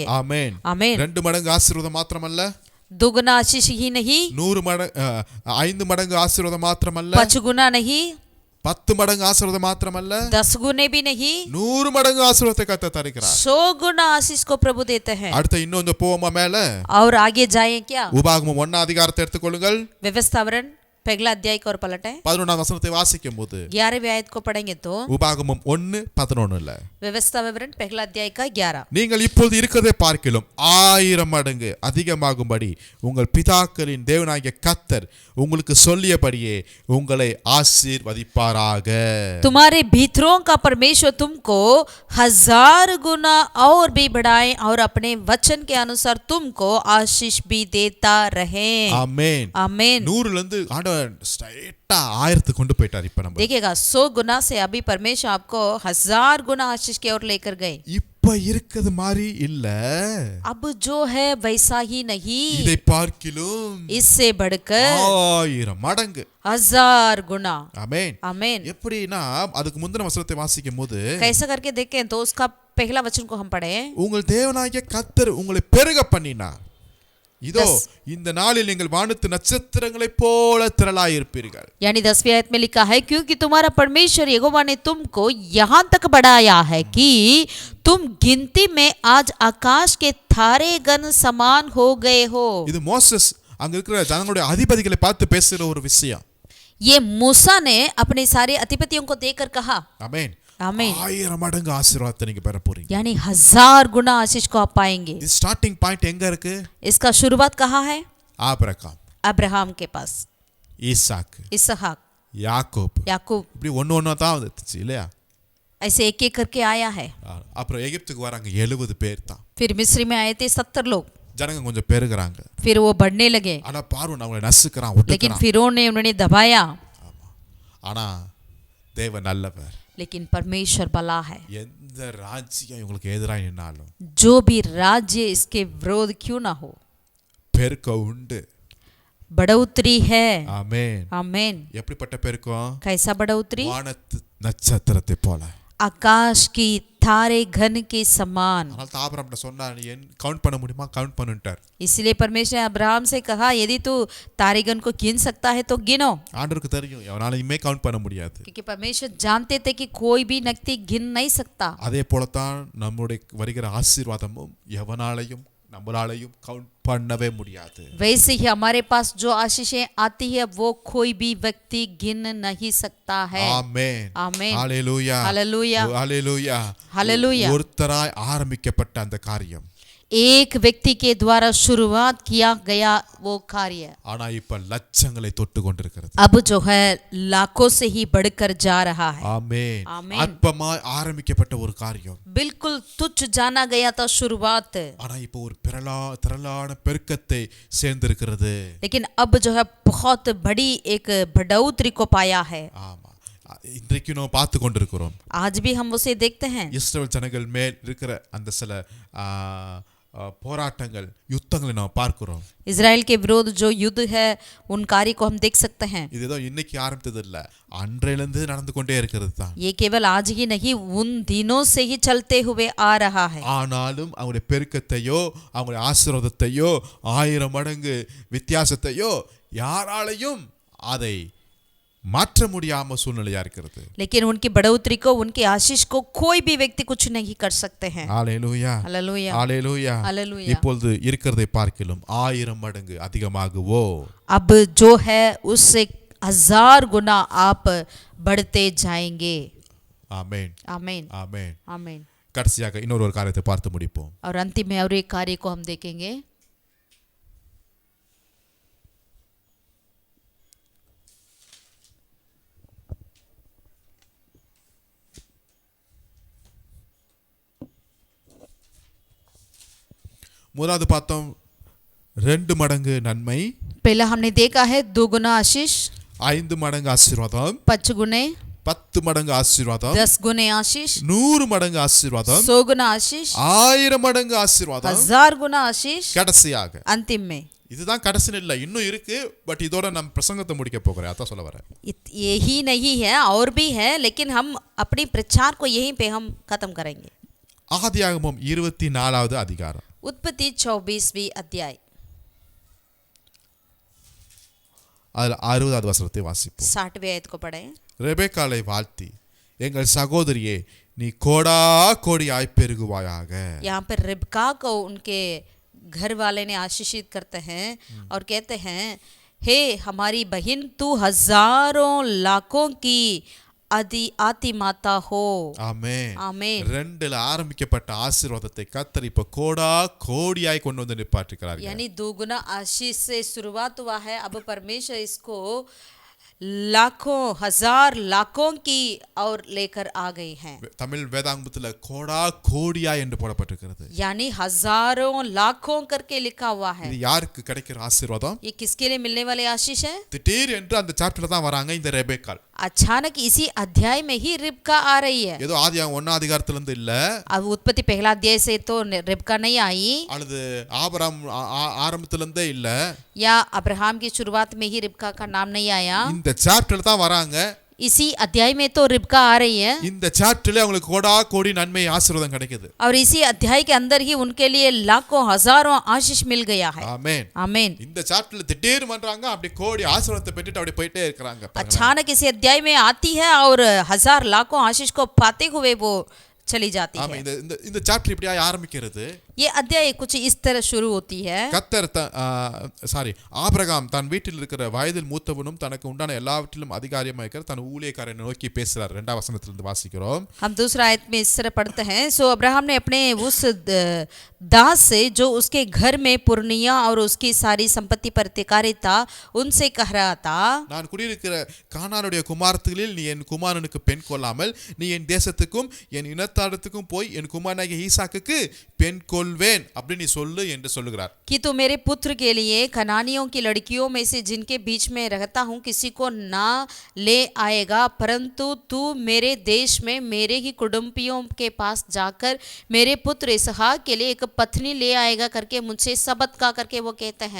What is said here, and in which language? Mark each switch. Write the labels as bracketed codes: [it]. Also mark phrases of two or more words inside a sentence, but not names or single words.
[ta] ஆமென் [hi] आमीन. [ta] 2 மடங்கு ஆசீர்வாதம் மாத்திரமல்ல [hi] 2 गुना आशीष ही नहीं [ta] 100 மடங்கு 5 மடங்கு ஆசீர்வாதம் மாத்திரமல்ல [hi] 5 गुना नहीं [ta] 10 மடங்கு ஆசீர்வாதம் மாத்திரமல்ல [hi] 10 गुने भी नहीं [ta] 100 மடங்கு ஆசீர்வாதத்தை கர்த்தர் தருகிறார் [hi] 100 गुना आशीष को प्रभु देते हैं [ta] அடுத்து இன்னொரு போவோமா மேல [hi] और आगे जाएं क्या [ta] உபாகமம் 1 அதிகாரத்தை எடுத்துக்கொள்ளுங்கள் [hi] व्यवस्थावरण पहला अध्याय को और पलटें [ta] 11ஆம் வசனத்தை வாசிக்கும்போது [hi] 11वें आयत को पढ़ेंगे तो [ta] உபாகமம் 1:11 [hi] व्यवस्था विवरण पहला अध्याय का 11 [ta] நீங்கள் இப்பொழுது இருக்கிறதை பார்க்கிலும் 1000 மடங்கு அதிகமாகும்படி உங்கள் பிதாக்களின் தேவனாகிய கர்த்தர் உங்களுக்கு சொல்லியபடியே உங்களை ஆசீர்வதிப்பாராக [hi] तुम्हारे भीतरों का परमेश्वर तुमको 1000 गुना और भी बढ़ाए और अपने वचन के अनुसार तुमको आशीष भी देता रहे [ta] ஆமென் [hi] आमीन [ta] 100ல இருந்து ஆண்டவர் ஸ்ட்ரைட்டா 1000 கொண்டு போயிட்டார் இப்ப நம்ம [hi] देखिएगा 100 गुना से अभी परमेश्वर आपको 1000 गुना आशीष की ओर लेकर गए [ta] இப்ப இருக்குது மாதிரி இல்ல [hi] अब जो है वैसा ही नहीं [ta] இதை பார்க்கிலும் [hi] इससे बढ़कर [ta] 1000 மடங்கு [hi] 1000 गुना [ta] ஆமென் [hi] आमीन [ta] எப்படின்னா அதுக்கு முந்தின வசனத்தை வாசிக்கும்போது [hi] कैसा करके देखें तो उसका पहला वचन को हम पढ़े [ta] உங்கள் தேவனாகிய கர்த்தர் உங்களை பெருக பண்ணினார் இதோ இந்த நாளில் நீங்கள் வானத்து நட்சத்திரங்களைப் போல திரளாய் இருப்பீர்கள் [hi] यानी 10वीं आयत में लिखा है क्योंकि तुम्हारा परमेश्वर यहोवा ने तुमको यहाँ तक बढ़ाया है कि तुम गिनती में आज आकाश के तारे गण समान हो गए हो [ta] இது மோசஸ் அங்க இருக்கிற ஜனங்களுடைய அதிபதிகளை பார்த்து பேசுற ஒரு விஷயம் [hi] ये मूसा ने अपने सारे अधिपतियों को देखकर कहा [ta] ஆமென் [hi] आमीन [ta] 1000 மடங்கு ஆசீர்வாதத்தை நீங்க பெற போறீங்க [hi] यानी 1000 गुना आशीष को आप पाएंगे [ta] இது [en] starting point [ta] எங்க இருக்கு [hi] इसका शुरुआत कहाँ है [ta] ஆபிரகாம் [hi] अब्राहम के पास [ta] ஈசாக் [hi] इसहाक [ta] யாக்கோப் [hi] याकूब [ta] இப்படி ஒண்ணு தான் வந்துச்சு இல்லையா [hi] ऐसे एक एक करके आया है [ta] அப்புறம் எகிப்துக்கு வராங்க 70 பேர் தான் [hi] फिर मिस्र में आए थे 70 लोग [ta] ஜனங்க கொஞ்சம் பெருகுறாங்க [hi] फिर वो बढ़ने लगे [ta] ஆனா பார்வோன் அவங்களை நசுக்குறான் [hi] लेकिन [ta] ஒடுக்குறான் [hi] फिरौन ने उन्हें दबाया [ta] ஆனா தேவன் நல்லவர் [hi] लेकिन परमेश्वर भला है [ta] எந்த ராஜ்யம் இவங்களுக்கு எதிராக நின்னாலும் [hi] जो भी राज्य इसके विरोध क्यों ना हो [ta] பெருக்கம் உண்டு [hi] बढ़ोतरी है [ta] ஆமென் [hi] आमीन [ta] எப்படிப்பட்ட பெருக்கம் [hi] कैसा बढ़ोतरी [ta] வானத்து நட்சத்திரத்தை போல [hi] आकाश की तारे घन के समान [ta] அதனால ஆபிரகாம் சொன்னா நீ கவுண்ட் பண்ண முடியுமா கவுண்ட் பண்ணுட்டார் [hi] इसलिए परमेश्वर ने अब्राहम से कहा यदि तू तारेगन को गिन सकता है तो गिनो [ta] ஆண்டவருக்கு தெரியும் எவனாலையுமே கவுண்ட் பண்ண முடியாது [hi] क्योंकि परमेश्वर जानते थे कि कोई भी व्यक्ति गिन नहीं सकता [ta] அதே போலத்தான் நம்முடைய வருகிற ஆசீர்வாதமும் எவனாலையும் நம்மளாலையும் கவுண்ட் பண்ணவே முடியாது [hi] वैसे ही हमारे पास जो आशीषें आती है वो कोई भी व्यक्ति गिन नहीं सकता है [ta] ஆமென் [hi] आमीन [ta] ஹalleluya [hi] हालेलुया [ta] ஹalleluya [hi] हालेलुया [ta] ஒருத்தராய் ஆரம்பிக்கப்பட்ட அந்த காரியம் [hi] एक व्यक्ति के द्वारा शुरुआत किया गया वो कार्य [ta] ஆனா இப்ப லட்சங்களை தொட்டு கொண்டிருக்கிறது [hi] अब जो है लाखों से ही बढ़कर जा रहा है [ta] ஆமென் ஆமென். அற்பமாய் ஆரம்பிக்கப்பட்ட ஒரு காரியம் [hi] बिल्कुल तुच्छ जाना गया था शुरुआत [ta] ஆனா இப்போ ஒரு திரளான பெருக்கத்தை சேர்ந்திருக்கிறது [hi] लेकिन अब जो है बहुत बड़ी एक बढ़ोतरी को पाया है [ta] ஆமா இன்றைக்கு நாம் பார்த்து கொண்டிருக்கிறோம் [hi] आज भी हम उसे देखते हैं [ta] இஸ்ரவேல் ஜனங்கள் மேல் இருக்கிற அந்த சில போராட்டங்கள் யுத்தங்களை நாம் பார்க்கிறோம் [hi] इजराइल के विरोध जो युद्ध है उन कार्य को हम देख सकते हैं [ta] இது ஏதோ இன்னைக்கு ஆரம்பித்தது இல்ல அன்றையிலிருந்து நடந்து கொண்டே இருக்கிறது தான் [hi] ये केवल आज ही नहीं उन दिनों से ही चलते हुए आ रहा है [ta] ஆனாலும் அவங்களுடைய பெருக்கத்தையோ அவங்களுடைய ஆசீர்வாதத்தையோ 1000 மடங்கு வித்தியாசத்தையோ யாராலையும் அதை மாற்ற முடியாம சூழ்நிலையா இருக்கிறது [hi] लेकिन उनकी बढ़ोतरी को उनकी आशीष को कोई भी व्यक्ति कुछ नहीं कर सकते हैं [ta] ஹalleluya [hi] हालेलुया [ta] ஹalleluya [hi] हालेलुया [ta] இப்பொழுது இருக்கிறதை பார்க்கிலும் 1000 மடங்கு அதிகமாகவோ [hi] अब जो है उससे 1000 गुना आप बढ़ते जाएंगे [ta] ஆமென் [hi] आमीन [ta] ஆமென் [hi] आमीन [ta] கடைசியாக இன்னொரு காரியத்தை பார்த்து முடிப்போம் [hi] और अंतिम में और एक कार्य को हम देखेंगे [ta] முதலாவது பார்த்தோம் 2 மடங்கு நன்மை [hi] पहला हमने देखा है 2 गुना आशीष [ta] 5 மடங்கு ஆசீர்வாதம் [hi] 5 गुने [ta] 10 மடங்கு ஆசீர்வாதம் [hi] 10 गुने आशीष [ta] 100 மடங்கு ஆசீர்வாதம் [hi] 100 गुना आशीष [ta] 1000 மடங்கு ஆசீர்வாதம் [hi] 1000 गुना आशीष [ta] கடைசியாக [hi] अंतिम में [ta] இதுதான் கடைசி இல்ல இன்னும் இருக்கு பட் இதோட நம்ம பிரசங்கத்தை முடிக்க போகிறேன் அதான் சொல்ல வரேன் [hi] यही नहीं है और भी है लेकिन हम अपनी प्रचार को यहीं पे हम खत्म करेंगे [ta] ஆதியாகமம் 24வது அதிகாரம் [hi] उत्पत्ति 24वीं अध्याय [ta] அதுல 60வது வசனத்தை வாசிப்போம் [hi] 60वें आयत को पढ़ें [ta] ரெபெக்காளை வாழ்த்தி எங்கள் சகோதரியே நீ கோடா கோடியாய் பெருகுவாயாக. [hi] यहाँ पर रिबका को उनके घर वाले ने आशीषित करते हैं और कहते हैं हे हमारी बहन तू हजारों लाखों की आदि माता हो. [ta] ஆமென். [hi] आमीन. [ta] ரெண்டுல ஆரம்பிக்கப்பட்ட ஆசீர்வாதத்தை கர்த்தர் இப்ப கோடா கோடியாய் கொண்டு வந்து நிப்பாட்டுகிறார்கள். [hi] यानी दोगुना आशीष से शुरुआत हुआ है. अब परमेश्वर इसको लाखों हजार लाखों की और लेकर आ गई हैं. [ta] தமிழ் வேதாங்கத்துல கோடா கோடியாய் என்று போடப்பட்டிருக்கிறது. [hi] यानी हजारों लाखों करके लिखा हुआ है. [ta] இது யாருக்கு கிடைக்கிற ஆசீர்வாதம்? [hi] ये किसके लिए मिलने वाले आशीष है? [ta] திடீர் என்று அந்த சாப்டர்ல தான் வராங்க இந்த ரெபெக்காள். [hi] अचानक इसी अध्याय में ही रिबका आ रही है. [ta] ஏதோ ஆதியாகமம் 1 அதிகாரத்துல இருந்து இல்ல. [hi] अब उत्पत्ति पहला अध्याय से तो रिबका नहीं आई, [ta] அல்லது ஆபிரகாம் ஆரம்பத்துல இருந்தே இல்ல, [hi] या अब्राहम की शुरुआत में ही रिबका का नाम नहीं आया. [ta] இந்த சாப்டர்ல தான் வராங்க. [hi] इसी अध्याय में तो रिबका आ रही है [ta] இந்த சாப்டர்ல அவங்களுக்கு கோடா கோடி நன்மை ஆசீர்வாதம் கிடைக்குது. [hi] और इसी अध्याय के अंदर ही उनके लिए लाखों हजारों आशीष मिल गया है. [ta] ஆமென். [hi] आमीन. [ta] இந்த சாப்டர்ல திடீர் பண்றாங்க, அப்படி கோடி ஆசீர்வாதத்தை பெற்றுட்டு அப்படி போயிட்டே இருக்காங்க. [hi] अचानक इसी अध्याय में आती है और हजार लाखों आशीष को पाते हुए वो चली जाती [ta] ஆமா, [hi] है. [ta] இந்த சாப்டர் இப்படியா ஆரம்பிக்கிறது. [hi] ये अध्याय कुछ इस तरह शुरू होती है. [ta] கர்த்தர் ஆபிரகாம் தன் வீட்டில் இருக்கிற வயதில் மூத்தவனும் தனக்கு உண்டான எல்லாவற்றிலும் அதிகாரியுமாய் இருக்கிற தன் ஊழியக்காரனை நோக்கி பேசுறார். 2ஆம் வசனத்திலிருந்து வாசிக்கிறோம். [hi] हम दूसरा आयत में इस तरह पढ़ते हैं, सो अब्राहम ने अपने उस दास से जो उसके घर में पुरनिया और उसकी सारी संपत्ति पर अधिकारी था उनसे कह रहा था, [ta] நான் குடியிருக்கிற கானானுடைய குமாரத்திகளில் நீ என் குமாரனுக்கு பெண் கொள்ளாமல் நீ என் தேசத்துக்கும் என் இனத்தாரத்துக்கும் போய் என் குமாரனாகிய ஈசாக்குக்கு பெண் கொள்வேன் அப்படி நீ சொல்லு என்று சொல்லுகிறார். [hi] कि तू मेरे पुत्र के लिए कनानियों की लड़कियों में से जिनके बीच में रहता हूँ किसी को ना ले आएगा, परंतु तू मेरे देश में मेरे ही कुटुंबियों के पास जाकर मेरे पुत्र इसहाक के लिए एक पत्नी ले आएगा करके मुझसे शपथ का करके वो कहते हैं.